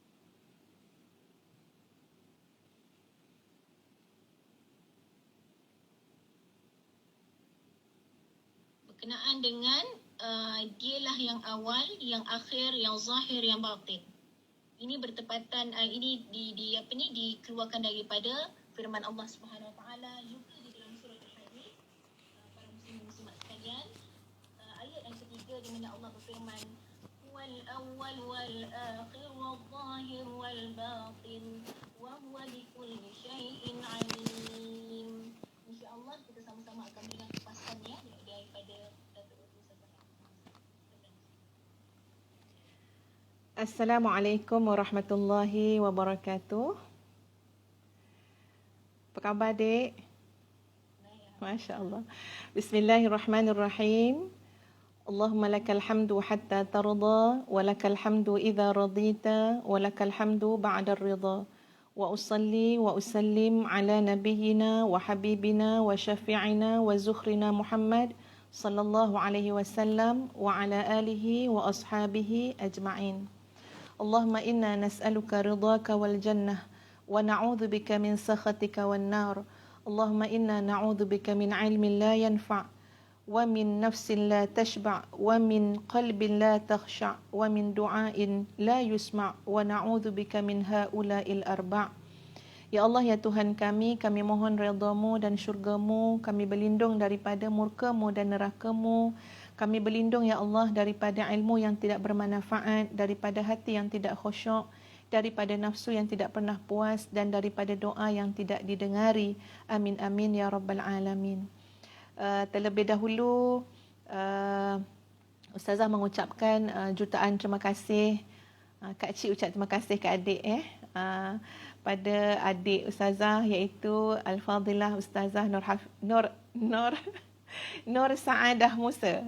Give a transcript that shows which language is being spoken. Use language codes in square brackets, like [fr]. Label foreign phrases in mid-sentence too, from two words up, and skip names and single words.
[ms] Berkenaan dengan dialah yang awal, yang akhir, yang zahir, yang batin. Ini bertepatan ini dikeluarkan daripada firman Allah [ar] سبحانه وتعالى [ms] juga di dalam surah Al-Hadid. Para muslimat sekalian, ayat yang ketiga di mana Allah berfirman, [ar] والأول والآخر والظاهر والباطن وهو بكل شيء عليم. إن شاء الله [ms] kita sama-sama akan dengar kupasannya daripada Datuk Ustazah. [ar] السلام عليكم ورحمة الله وبركاته. [ms] Apa khabar, Dek? [ar] ما شاء الله. بسم الله الرحمن الرحيم. اللهم لك الحمد حتى ترضى، ولك الحمد إذا رضيت، ولك الحمد بعد الرضا. وأصلي وأسلم على نبينا وحبيبنا وشفيعنا وذخرنا محمد صلى الله عليه وسلم وعلى آله وأصحابه أجمعين. اللهم إنا نسألك رضاك والجنة ونعوذ بك من سخطك والنار. اللهم إنا نعوذ بك من علم لا ينفع ومن نفس لا تشبع ومن قلب لا يخشع ومن دعاء لا يسمع ونعوذ بك من هؤلاء الأربع'. [ms] Ya Allah, ya Tuhan kami mohon redha-Mu dan syurga-Mu. Kami berlindung daripada murka-Mu dan neraka-Mu. Kami berlindung ya Allah daripada ilmu yang tidak bermanfaat, daripada hati yang tidak khusyuk, daripada nafsu yang tidak pernah puas, dan daripada doa yang tidak didengari. [ar] آمين آمين يا رب العالمين. [ms] Terlebih dahulu Ustazah mengucapkan jutaan terima kasih. Kak Cik ucap terima kasih ke adik pada adik Ustazah, iaitu Al-Fadilah Ustazah Nur Saadah Musa.